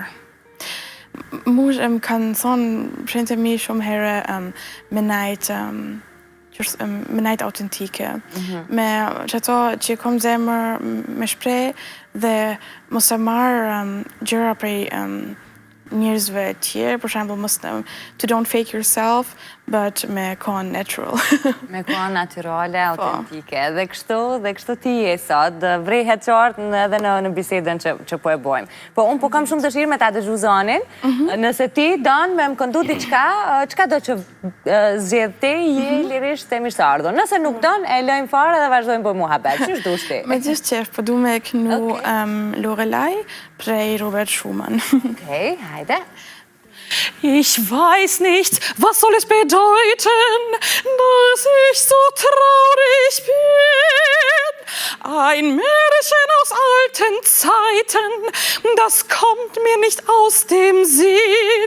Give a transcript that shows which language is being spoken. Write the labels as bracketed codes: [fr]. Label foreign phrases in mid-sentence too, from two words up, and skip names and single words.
[sq] Mush më kanë thonë prindërit e mi shumë herë me najt autentike. Me që ato që kom zemër me shprej dhe mos e marr gjëra prej njerëzve tjerë, për shembull mos [en] to don't fake yourself, [sq] but me kon natural. Me kon natyrale, autentike. Dhe kështu ti je sot, vrehet qartë edhe në bisedën që po e bojmë. Po unë po kam shumë dëshirë me ta dëgju zonin, nëse ti don me më këndu diçka, çka do që zgjedh ti, je lirisht e mirëseardhur. Nëse nuk don, e lojmë fare dhe vazhdojmë po muhabet. Ç'është dush ti? Me gjithë qef, po du me kënu Lorelei prej Robert Schumann. Okej, hajde. [de] Ich weiß nicht, was soll es bedeuten, dass ich so traurig bin. Ein Märchen aus alten Zeiten, das kommt mir nicht aus dem Sinn.